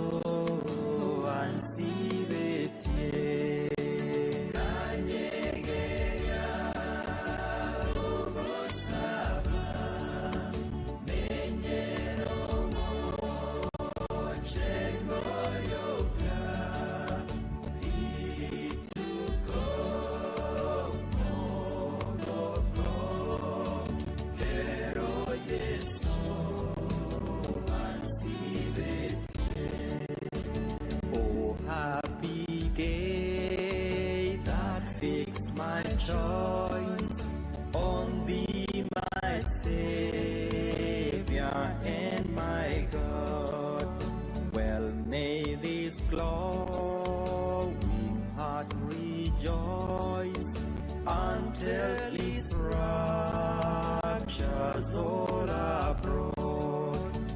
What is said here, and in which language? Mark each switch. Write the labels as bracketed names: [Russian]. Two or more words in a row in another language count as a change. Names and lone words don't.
[Gusii] ansibete kanyegeya ugosaba menyero mochengoryoka rituko mogoko kero yeso ansibete. [English] Oh, happy day that fixed my choice on thee, my Savior and my God. Well, may this glowing heart rejoice until its raptures all abroad.